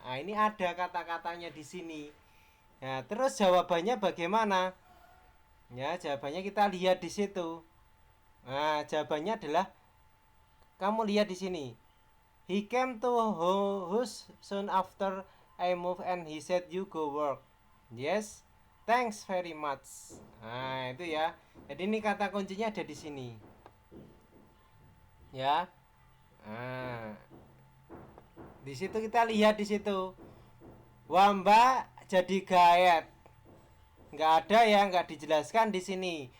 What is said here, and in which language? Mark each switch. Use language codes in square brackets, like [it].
[id] Nah ini ada kata-katanya di sini. Nah terus jawabannya bagaimana? Ya jawabannya kita lihat di situ. Nah jawabannya adalah kamu lihat di sini. [en] He came to house soon after I moved and he said you go work. Yes, thanks very much. [id] Nah itu ya. Jadi ini kata kuncinya ada di sini. Ya. Nah, di situ kita lihat di situ. Wamba jadi gayet. Nggak ada ya, nggak dijelaskan di sini.